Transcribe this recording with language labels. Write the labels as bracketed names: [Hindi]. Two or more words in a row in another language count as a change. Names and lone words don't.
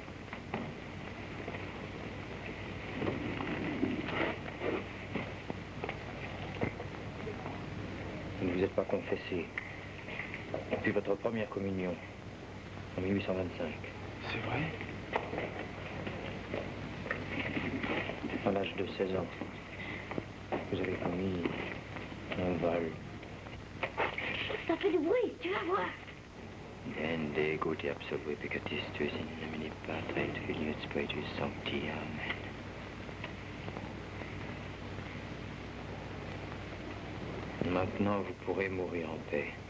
[French] Vous ne vous êtes pas confessé depuis votre première communion en 1825. C'est vrai? À l'âge de 16 ans, vous avez commis un vol. Ça fait du bruit, tu vas voir. [Latin] Dende gauti absolue peccatis tuis in nomine Patri et Filii et Spiritus Sancti. Amen. [French] Maintenant, vous pourrez mourir en paix.